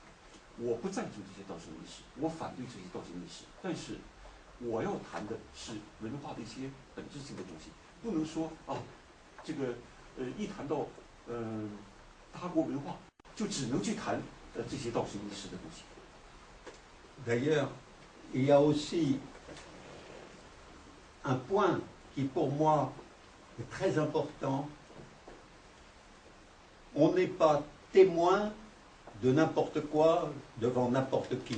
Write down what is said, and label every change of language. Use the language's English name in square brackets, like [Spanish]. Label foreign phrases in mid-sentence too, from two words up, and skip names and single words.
[Chinese] 我不赞成这些倒行逆施，我反对这些倒行逆施。但是，我要谈的是文化的一些本质性的东西，不能说啊，这个一谈到他国文化，就只能去谈这些倒行逆施的东西。 [French] D'ailleurs, il y a aussi un point qui pour moi est très important. On n'est pas témoin de n'importe quoi devant n'importe qui.